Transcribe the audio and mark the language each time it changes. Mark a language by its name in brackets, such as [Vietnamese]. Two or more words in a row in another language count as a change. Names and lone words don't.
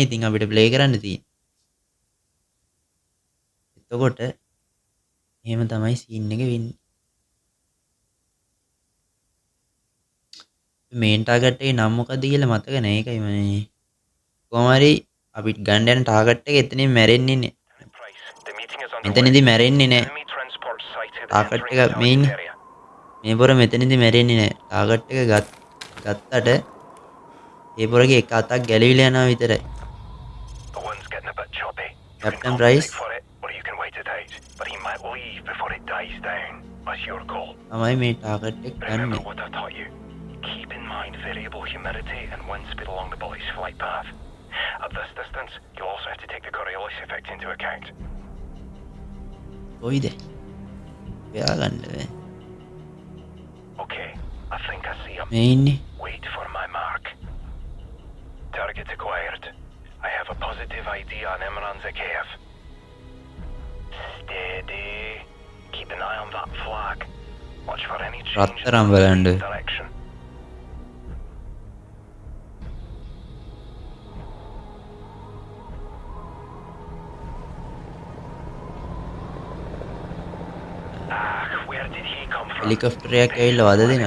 [Sinhala] ඉතින් අපිට ප්ලේ කරන්න තියෙන්නේ. එතකොට එහෙම තමයි සීන් එක වෙන්නේ. මේන් ටාගට් එකේ නම මොකද්ද කියලා මතක නැහැ. ඒකයි මම කොහොම හරි අපිට ගන්න යන ටාගට් එක එතනින් මැරෙන්නේ නැහැ. [English] Price. The meeting is [Sinhala] මෙතනදී මැරෙන්නේ නැහැ. [English] Enemy transport sighted [Sinhala] ටාගට් [English] entering [Sinhala] එක [English] the target [Sinhala] මේන්නේ. [English] area. [Sinhala] මේ පොර මෙතනදී මැරෙන්නේ නැහැ. ටාගට් එක ගත්තට ඒ පොරගේ එක අතක් ගැලවිලා යනවා විතරයි. [English] The wind's getting a bit choppy. You Captain can Price? compensate for it, or you can wait it out. But he might leave before it dies down. That's your call. [Sinhala] තමයි මේ ටාගට් එක [English] Remember [Sinhala] ගන්නෙ. [English] what I taught you. Keep in mind variable humidity and wind speed along the bully's flight path. At this distance, you'll also have to take the Coriolis effect into account. [Sinhala] කොයිද? එයා ගන්න බෑ. [English] Okay, I think I see him. [Sinhala] මේ ඉන්නේ. [English] Wait for my mark. Target acquired. I have a positive ID on Imran Zakhaev. Steady. Keep an eye on that flag. Watch for any change in [Sinhala] රත්තරන් බලන්න. [English] direction. Where did he come from? [Sinhala] හෙලිකොප්ටර් එකක් ඇවිල්ලා වද දෙනවා.